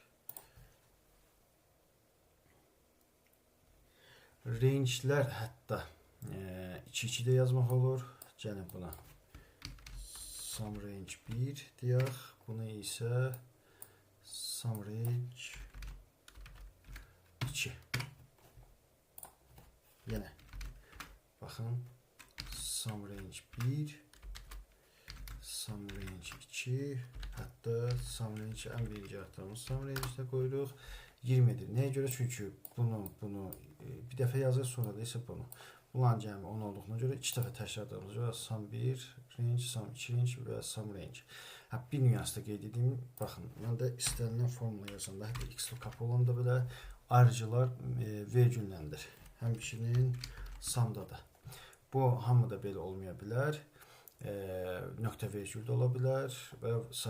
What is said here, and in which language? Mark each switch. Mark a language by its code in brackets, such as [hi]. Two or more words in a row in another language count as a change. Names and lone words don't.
[az] Range'lər hətta 2-2 də yazmaq olur. Gəlin buna [en] sum range [az] 1 deyək. Bunu isə [en] sum range [az] 2. Yenə baxın. [en] Sum range 1, sum range 2, [az] hətta [en] sum range [az] ən birinci yaratdığımız [en] sum range- [az] də qoyuruq. 20-dir. Nəyə görə? Çünki bunu bir dəfə yazır, sonra da isə bunu. Bunların cəmi 10 olduğuna görə 2 dəfə təkrarladığımıza görə [en] sum 1 range, sum 2 range [az] və [en] sum range. [az] Bir nüansda qeyd edeyim. Baxın, məndə istənilən formula yazanda hətta XLOOKUP olanda belə ayrıcılar vergülləndir. Həmçinin samda da. Bu hamıda belə olmaya bilər. Nöqtə vergül də ola bilər və s.